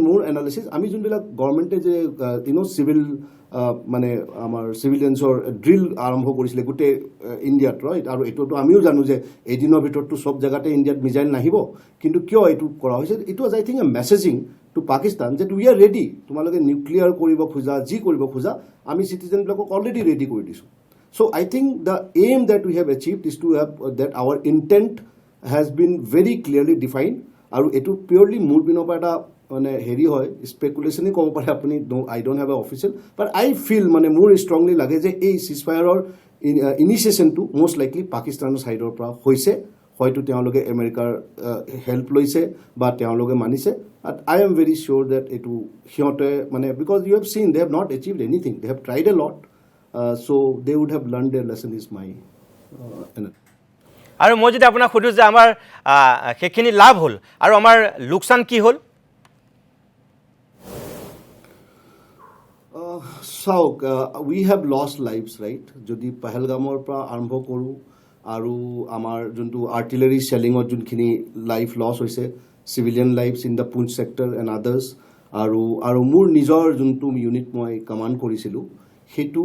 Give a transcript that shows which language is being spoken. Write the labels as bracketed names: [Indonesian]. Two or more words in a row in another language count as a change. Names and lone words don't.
[Assamese] মোৰ এনালিচিছ আমি যোনবিলাক গভৰ্ণমেণ্টে যে চিভিল মানে আমাৰ [English] civilians drill [Assamese] আৰম্ভ কৰিছিলে গোটেই ইণ্ডিয়াত ৰাইট আৰু এইটোতো আমিও জানো যে এদিনৰ ভিতৰততো চব জেগাতে ইণ্ডিয়াত মিছাইল নাহিব কিন্তু কিয় এইটো কৰা হৈছে [English] it was I think a messaging to Pakistan যে we are ready [Assamese] তোমালোকে নিউক্লিয়াৰ কৰিব খোজা যি কৰিব খোজা আমি চিটিজেনবিলাকক অলৰেডি ৰেডি কৰি দিছোঁ [English] so I think the aim that we have achieved is to have that our intent has been very clearly defined [Assamese] আৰু এইটো পিয়ৰলি মোৰ পিনৰ পৰা এটা মানে হেৰি হয় স্পেকুলেশ্যনেই ক'ব পাৰে আপুনি [English] I don't have a official but I feel [Assamese] মানে মোৰ ষ্ট্ৰংলি লাগে যে এই চিজফায়াৰৰ ইনিচিয়েশ্যনটো [English] most likely [Assamese] পাকিস্তানৰ ছাইডৰ পৰা হৈছে হয়তো তেওঁলোকে আমেৰিকাৰ হেল্প লৈছে বা তেওঁলোকে মানিছে [English] I am very sure that [Assamese] এইটো সিহঁতে মানে [English] because you have seen they have not achieved anything they have tried a lot so they would have learn their lesson is my [Assamese] আৰু মই যদি আপোনাক সুধোঁ যে আমাৰ সেইখিনি লাভ হ'ল আৰু আমাৰ লোকচান কি হ'ল চাওক [English] we have lost lives [Assamese] ৰাইট যদি পেহেলগামৰ পৰা আৰম্ভ কৰোঁ আৰু আমাৰ যোনটো [English] artillery shelling [Assamese] যোনখিনি [English] life loss [Assamese] হৈছে [English] civilian lives in the Poonch sector and others [Assamese] আৰু মোৰ নিজৰ যোনটো ইউনিট মই কমাণ্ড কৰিছিলোঁ সেইটো